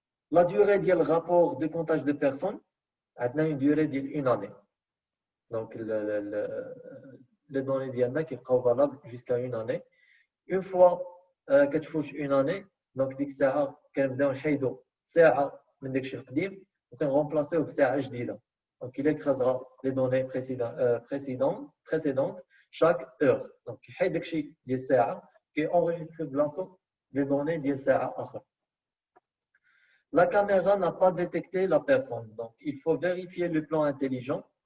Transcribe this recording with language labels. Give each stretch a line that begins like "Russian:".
French: La durée du rapport de comptage de personnes a une durée d'une année. Donc, les données d'IALI qui sont valables jusqu'à une année. Une fois que tu fais une année, donc
Arabic: ديك الساعة كنبداو نحيدوا ساعة من داك الشيء القديم وكنغومبلاسيوه بساعة جديدة.
French: Donc, il écrasera les données précédentes chaque heure. Donc, il y a des ساعة qui enregistre les données
Arabic: ديال ساعة أخرى.
French: La caméra n'a pas détecté la personne. Donc, il faut vérifier le plan intelligent.